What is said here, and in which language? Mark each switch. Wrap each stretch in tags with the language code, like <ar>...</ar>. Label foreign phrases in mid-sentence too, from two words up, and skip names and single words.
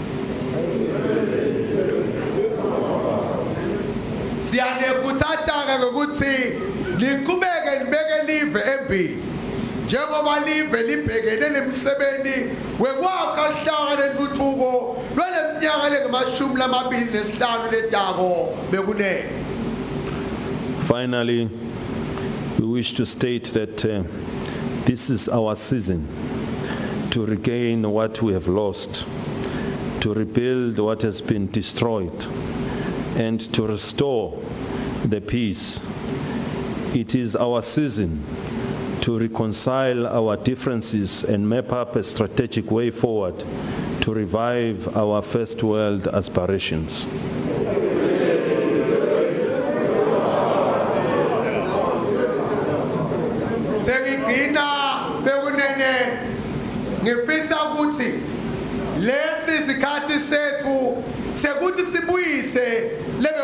<ss>Siyanekutsataka ngokuthi liqhubeke libeke live embili njengoba live libhekene nemsebenzi wekwakha hlaka lentuthuko lwaleminyaka lengamashumi lamabili nesihlanu letako bekunene.</ss> <en>Finally, we wish to state that this is our season to regain what we have lost, to rebuild what has been destroyed, and to restore the peace. It is our season to reconcile our differences and map up a strategic way forward to revive our first world aspirations.</en> <ss>Sengigcina bekunene ngifisa ukuthi lesi sikhathi sethu sekuthi sibuyise lebe</ss>